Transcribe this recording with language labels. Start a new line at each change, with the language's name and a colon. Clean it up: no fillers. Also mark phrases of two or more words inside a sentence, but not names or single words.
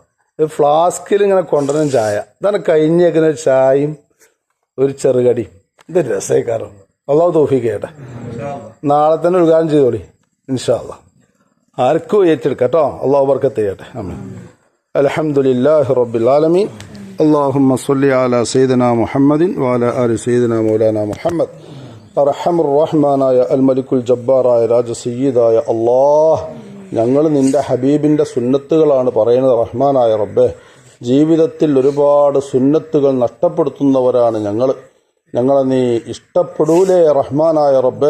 Malayalam: ഇത് ഫ്ലാസ്കിൽ ഇങ്ങനെ കൊണ്ടുവരുന്ന ചായ. ഇതാണ് കഴിഞ്ഞേക്കുന്ന ചായയും ഒരു ചെറുകടിയും. ഇത് രസേക്കാരം. അള്ളാഹു തൗഫീഖ് ചെയ്യട്ടെ. നാളെ തന്നെ ഉദ്ഘാടനം ചെയ്തോളി
Arabic: إن شاء الله.
Malayalam: ആർക്കും ഏറ്റെടുക്കാം കേട്ടോ. അള്ളാഹു ബർക്കത്ത് ചെയ്യട്ടെ. ആമീൻ.
Arabic: الحمد لله رب العالمين. اللهم صل على سيدنا محمد وعلى آل سيدنا مولانا محمد.
Malayalam: അർഹമുർ റഹ്മാനായ അൽ മലിക്കുൽ ജബ്ബാറായ രാജ സയ്യിദായ അല്ലാഹ്, ഞങ്ങൾ നിന്റെ ഹബീബിന്റെ സുന്നത്തുകളാണ് പറയുന്നത്. റഹ്മാനായ റബ്ബേ, ജീവിതത്തിൽ ഒരുപാട് സുന്നത്തുകൾ നഷ്ടപ്പെടുത്തുന്നവരാണ് ഞങ്ങളെ നീ ഇഷ്ടപ്പെടൂലേ റഹ്മാനായ റബ്ബേ.